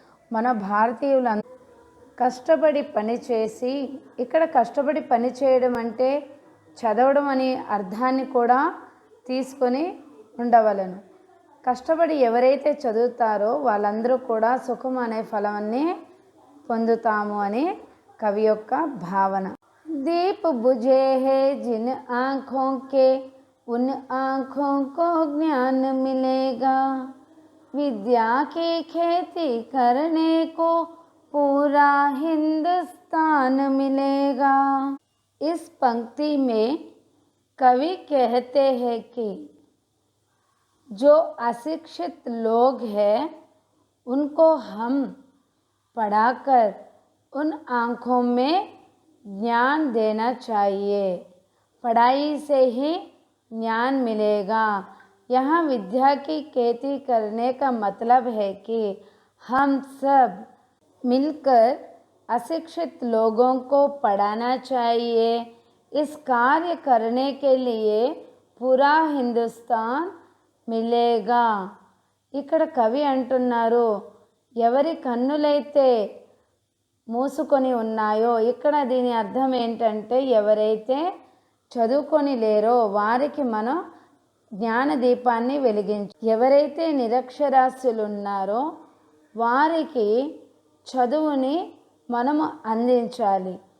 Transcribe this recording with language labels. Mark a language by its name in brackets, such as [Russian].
[Telugu] మన భారతీయులందరూ కష్టపడి పని చేసి, ఇక్కడ కష్టపడి పని చేయడం అంటే చదవడం అనే అర్థాన్ని కూడా తీసుకొని ఉండవలను. కష్టపడి ఎవరైతే చదువుతారో వాళ్ళందరూ కూడా సుఖం అనే ఫలాన్ని పొందుతాము అని కవి యొక్క భావన. [Hindi] దీప్ బుझे है जिन आँखों के उन आँखों को ज्ञान मिलेगा, विद्या की खेती करने को पूरा हिंदुस्तान मिलेगा। इस पंक्ति में कवि कहते हैं कि जो अशिक्षित लोग हैं उनको हम पढ़ाकर उन आँखों में ज्ञान देना चाहिए। पढ़ाई से ही ज्ञान मिलेगा। यहाँ विद्या की खेती करने का मतलब है कि हम सब मिलकर अशिक्षित लोगों को पढ़ाना चाहिए। इस कार्य करने के लिए पूरा हिंदुस्तान మిలేగా. [Telugu] ఇక్కడ కవి అంటున్నారు, ఎవరి కన్నులైతే మూసుకొని ఉన్నాయో, ఇక్కడ దీని అర్థం ఏంటంటే ఎవరైతే చదువుకొని లేరో వారికి మనం జ్ఞాన దీపాన్ని వెలిగించు. ఎవరైతే నిరక్షరాస్యులు ఉన్నారో వారికి చదువుని మనము అందించాలి.